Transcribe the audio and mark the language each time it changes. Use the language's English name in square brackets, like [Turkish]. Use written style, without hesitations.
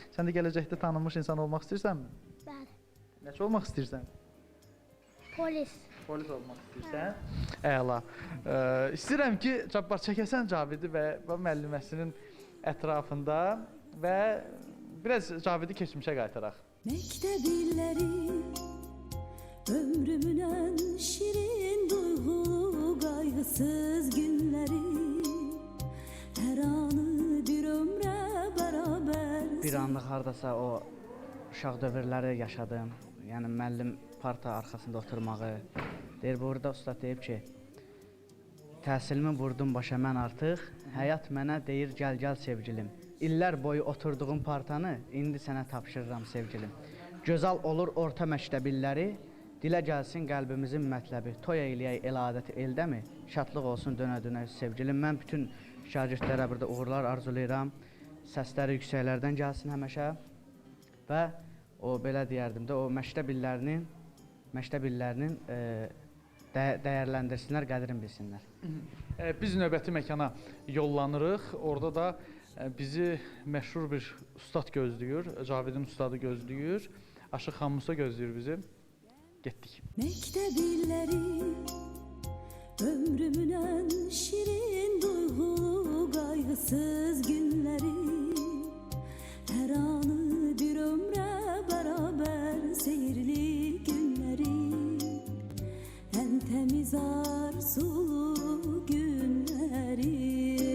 [Azerbaijani] Sən də gələcəkdə tanınmış insan olmaq istəyirsənmi? Bəli. Nəçə olmaq istəyirsən? Polis. Polis olmaq istəyirsən? Əla. İstəyirəm ki, Cabbar çəkəsən Cavidi və müəlliməsinin ətrafında və biraz Cavidi keçmişə qaytaraq. [Turkish] Mektep illeri ömrümün en şirin duygulu kaygısız günleri her anı bir ömre beraber [Azerbaijani] Bir anlıq hardasa o uşaq dövrləri yaşadım. Yəni müəllim parta arxasında oturmağı. Deyir burada usta deyib ki, təhsilimi vurdum başa mən artıq, həyat mənə deyir gəl sevgilim. İllər boyu oturduğum partanı indi sənə tapşırıram sevgilim. Gözəl olur orta məktəb illəri, dilə gəlsin qəlbimizin mətləbi. Toy eləyək el adəti eldəmi? Şadlıq olsun dönə-dönə sevgilim. Mən bütün şagirdlərə burada uğurlar arzulayıram. Səsləri yüksəklərdən gəlsin həmişə və o belə deyərdim də o məktəb illərinin dəyərləndirsinlər, qədrini bilsinlər. Biz növbəti məkana yollanırıq. Orada da bizi məşhur bir ustad gözləyir, Cavidin ustadı gözləyir. Aşıq xan Musa gözləyir bizi. Getdik. [Turkish] Mektep illeri ömrümün en şirin duygulu kaygısız günleri her anı bir ömre beraber seyirli günleri en temiz arzulu günleri.